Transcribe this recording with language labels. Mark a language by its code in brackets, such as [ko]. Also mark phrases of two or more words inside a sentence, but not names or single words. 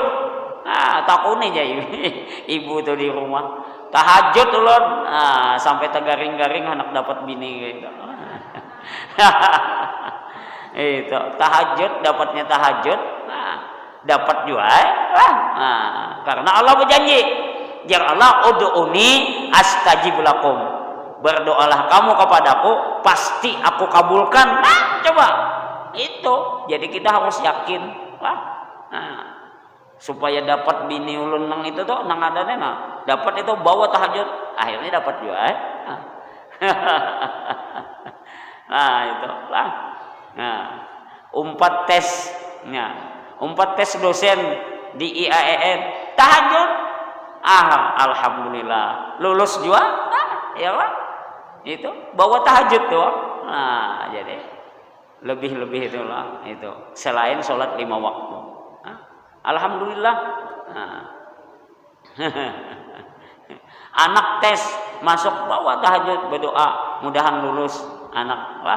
[bjn] Nah takut nih jadi ibu tuh di rumah tahajud ulun. Nah, sampai tegaring-garing hendak dapat bini gitu. Itu tahajud dapatnya tahajud dapat juga karena Allah berjanji jar Allah [ar] ادعوني أستجب لكم, [id] berdoalah kamu kepadaku pasti aku kabulkan. [bjn] Coba itu jadi kita harus yakin supaya dapat bini ulun nang itu tuh nang adanya dapat itu bawa tahajud akhirnya dapat juga itu lah. Nah, umpat tes dosen di IAEN tahajud, alhamdulillah lulus juga, ya lah, itu bawa tahajud tuh, nah jadi lebih itulah itu selain sholat 5 waktu, alhamdulillah, anak tes masuk bawa tahajud berdoa mudahan lulus anak lah.